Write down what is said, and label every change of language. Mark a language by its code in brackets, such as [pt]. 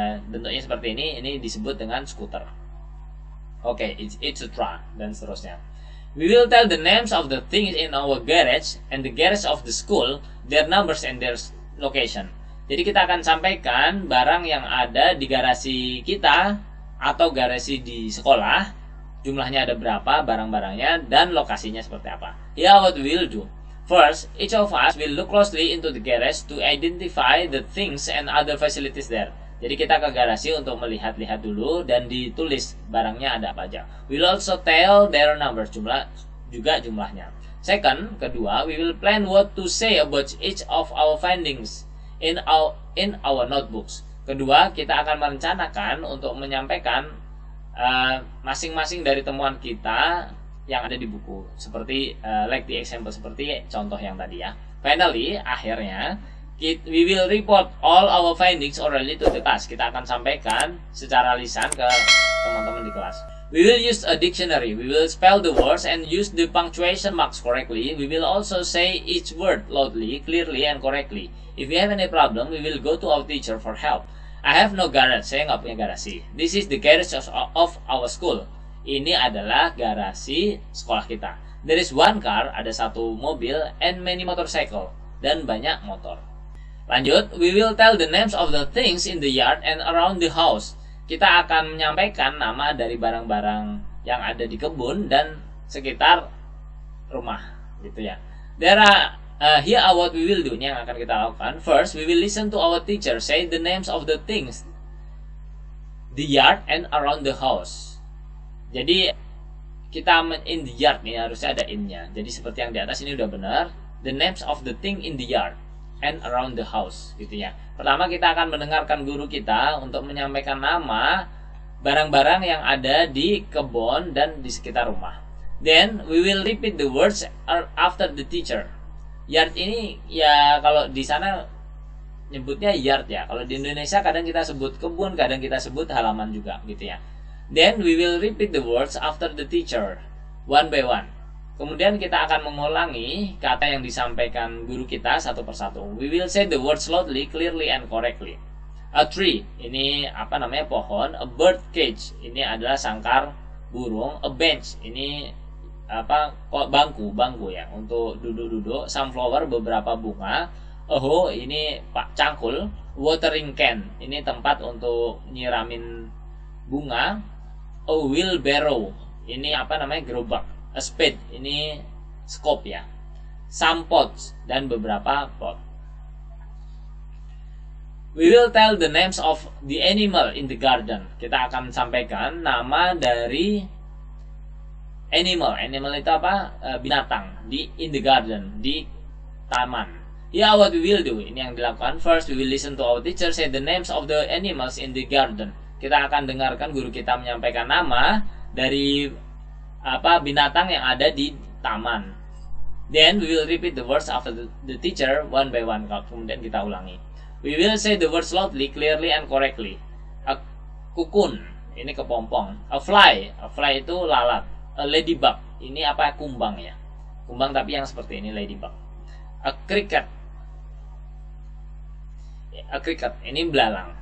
[id] Bentuknya seperti ini disebut dengan skuter. Oke, [en] it's a truck, [id] dan seterusnya. [en] We will tell the names of the things in our garage and the garage of the school, their numbers and their location. [id] Jadi kita akan sampaikan barang yang ada di garasi kita atau garasi di sekolah, jumlahnya ada berapa, barang-barangnya, dan lokasinya seperti apa. [en] Here what we will do. First, each of us will look closely into the garage to identify the things and other facilities there. [id] Jadi kita ke garasi untuk melihat-lihat dulu dan ditulis barangnya ada apa aja. [en] We'll also tell their numbers, [id] jumlahnya. [en] Second, [id] kedua, [en] we will plan what to say about each of our findings in our notebooks. [id] Kedua, kita akan merencanakan untuk menyampaikan masing-masing dari temuan kita yang ada di buku, seperti [en] like the example, [id] seperti contoh yang tadi ya. [en] Finally, [id] akhirnya [en] we will report all our findings orally to the class. [id] Kita akan sampaikan secara lisan ke teman-teman di kelas. [en] We will use a dictionary. We will spell the words and use the punctuation marks correctly. We will also say each word loudly, clearly, and correctly. If we have any problem, we will go to our teacher for help. I have no garage. [id] Saya nggak punya garasi. [en] This is the garage of our school. [id] Ini adalah garasi sekolah kita. [en] There is one car, [id] ada satu mobil, [en] and many motorcycle, [id] dan banyak motor. Lanjut, [en] we will tell the names of the things in the yard and around the house. [id] Kita akan menyampaikan nama dari barang-barang yang ada di kebun dan sekitar rumah, gitu ya. [en] Here are what we will do. [id] Ini yang akan kita lakukan. [en] First, we will listen to our teacher say the names of the things, the yard and around the house. [id] Jadi kita [en] in the yard [id] nih harusnya ada in-nya. Jadi seperti yang di atas ini udah benar. [en] The names of the thing in the yard and around the house, [id] gitu ya. Pertama kita akan mendengarkan guru kita untuk menyampaikan nama barang-barang yang ada di kebun dan di sekitar rumah. [en] Then we will repeat the words after the teacher. [id] Yard ini ya kalau di sana nyebutnya yard ya. Kalau di Indonesia kadang kita sebut kebun, kadang kita sebut halaman juga, gitu ya. [en] Then we will repeat the words after the teacher, one by one. [id] Kemudian kita akan mengulangi kata yang disampaikan guru kita satu persatu. [en] We will say the words loudly, clearly, and correctly. A tree, [id] ini pohon. [en] A bird cage, [id] ini adalah sangkar burung. [en] A bench, [id] ini bangku ya untuk duduk-duduk. Sunflower, beberapa bunga. [en] A hoe, [id] ini cangkul. [en] Watering can, [id] ini tempat untuk nyiramin bunga. [en] A wheelbarrow, [id] ini gerobak. [en] A spade, [id] ini scope ya. [en] Some pots, [id] dan beberapa pot. [en] We will tell the names of the animal in the garden. [id] Kita akan sampaikan nama dari animal. Animal itu binatang [en] in the garden, [id] di taman. [en] Yeah, what we will do, [id] ini yang dilakukan. [en] First, we will listen to our teacher say the names of the animals in the garden. [id] kita akan dengarkan guru kita menyampaikan nama dari binatang yang ada di taman. [en] Then we will repeat the words after the teacher one by one. [id] Kemudian kita ulangi. [en] We will say the words loudly, clearly, and correctly. A cocoon, [id] ini kepompong. [en] A fly [id] itu lalat. [en] A ladybug, [id] ini kumbang ya. Kumbang tapi yang seperti ini, ladybug. [en] A cricket, [id] ini belalang.